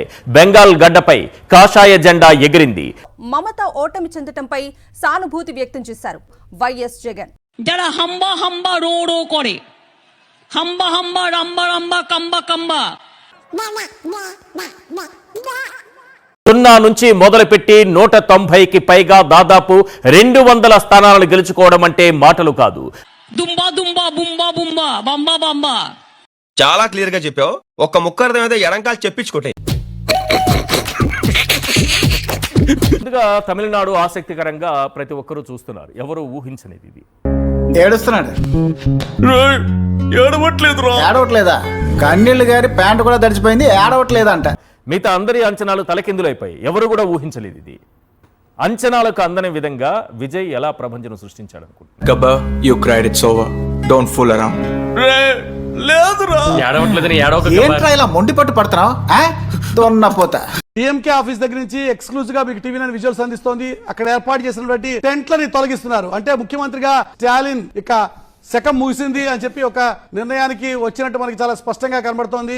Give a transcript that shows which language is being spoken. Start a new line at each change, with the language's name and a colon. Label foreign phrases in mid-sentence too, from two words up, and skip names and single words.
Telugu: బెంగాల్ గడ్డపై కాషాయ జెండా ఎగిరింది. మమత ఓటమి చెందటంపై సానుభూతి వ్యక్తం చేశారు వైఎస్ జగన్.
Bangla: যারা হাম্বা হাম্বা রো রো করে, হাম্বা হাম্বা রাম্বা রাম্বা কাম্বা কাম্বা,
Telugu: 0 నుంచి మొదలుపెట్టి 190కి పైగా దాదాపు 200 స్థానాలను గెలుచుకోవడం అంటే మాటలు కాదు. దుంబా దుంబా బుంబా బుంబా బంబా బంబా. చాలా క్లియర్ గా చెప్పావు. ఒక్క ముక్క అర్థమైతే ఎడంకాలు చెప్పించుకుంటే. ముందుగా తమిళనాడు ఆసక్తికరంగా ప్రతి ఒక్కరూ చూస్తున్నారు. ఎవరు ఊహించనిది ఇది. ఏడుస్తున్నాడు. ఏడవట్లేదా? కన్నీళ్ళు గారి ప్యాంటు కూడా తడిచిపోయింది, ఏడవట్లేదంట. మిగతా అందరి అంచనాలు తలకిందులైపోయాయి. ఎవరు కూడా ఊహించలేదు ఇది. అంచనాలకు అందని విధంగా విజయ్ ఎలా ప్రభంజనం సృష్టించాడు అనుకుంటున్నాను. గబ్బా,
English: you cried, it's over, don't fool around.
Telugu: ఏంట్రా ఇలా మొండి పట్టు పడుతున్నావు? పోతా. డిఎంకే ఆఫీస్ దగ్గర నుంచి ఎక్స్క్లూజివ్ గా మీకు
English: TV visuals
Telugu: అందిస్తోంది. అక్కడ ఏర్పాటు చేసినటువంటి టెంట్లని తొలగిస్తున్నారు. అంటే ముఖ్యమంత్రిగా స్టాలిన్ ఇక శకం ముగిసింది అని చెప్పి ఒక నిర్ణయానికి వచ్చినట్టు మనకి చాలా స్పష్టంగా కనబడుతోంది.